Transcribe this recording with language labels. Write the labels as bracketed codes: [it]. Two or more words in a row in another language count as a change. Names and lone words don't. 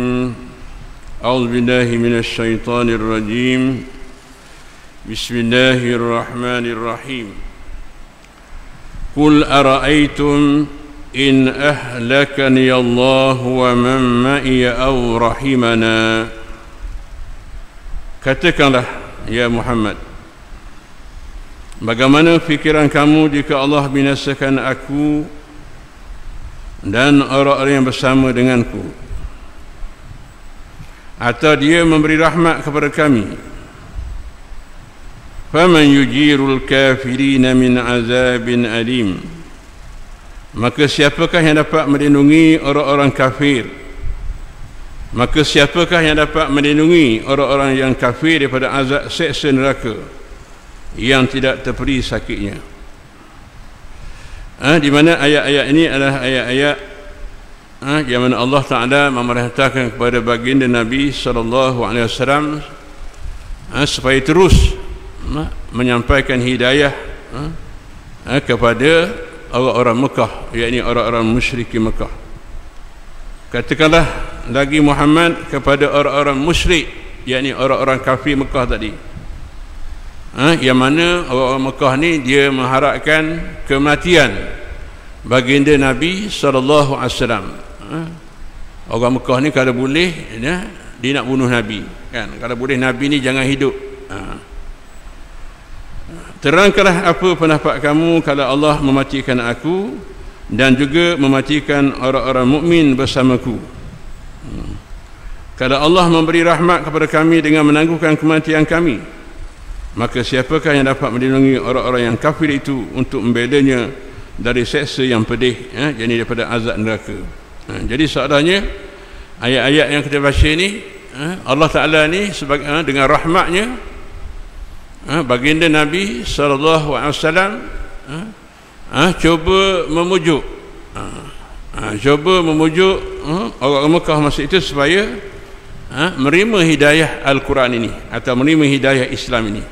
[ar] أعوذ بالله من الشيطان الرجيم. بسم الله الرحمن الرحيم. قل أرأيتم إن أهلكني الله ومن معي أو رحمنا. [ms] Katakanlah ya Muhammad, bagaimana fikiran kamu jika Allah binasakan aku dan orang-orang yang bersama denganku, atau dia memberi rahmat kepada kami? [ar] فمن يجير الكافرين من عذاب أليم. [ms] Maka siapakah yang dapat melindungi orang-orang kafir? Maka siapakah yang dapat melindungi orang-orang yang kafir daripada azab seksa neraka yang tidak terperi sakitnya? Di mana ayat-ayat ini adalah ayat-ayat yang mana Allah Ta'ala memerintahkan kepada baginda Nabi SAW supaya terus menyampaikan hidayah kepada orang-orang Mekah, yakni orang-orang musyrik Mekah. Katakanlah lagi Muhammad kepada orang-orang musyrik, yakni orang-orang kafir Mekah tadi, yang mana orang-orang Mekah ni dia mengharapkan kematian baginda Nabi SAW. Orang Mekah ni kalau boleh dia nak bunuh Nabi, kan? Kalau boleh Nabi ni jangan hidup. Terangkanlah apa pendapat kamu kalau Allah mematikan aku dan juga mematikan orang-orang mukmin bersamaku. Kalau Allah memberi rahmat kepada kami dengan menangguhkan kematian kami, maka siapakah yang dapat melindungi orang-orang yang kafir itu untuk membelanya dari seksa yang pedih, yakni daripada azab neraka? Jadi soalnya ayat-ayat yang kita baca ni, Allah Ta'ala ni sebagai, dengan rahmatnya, baginda Nabi SAW cuba memujuk orang Mekah masa itu supaya menerima hidayah Al-Quran ini atau menerima hidayah Islam ini.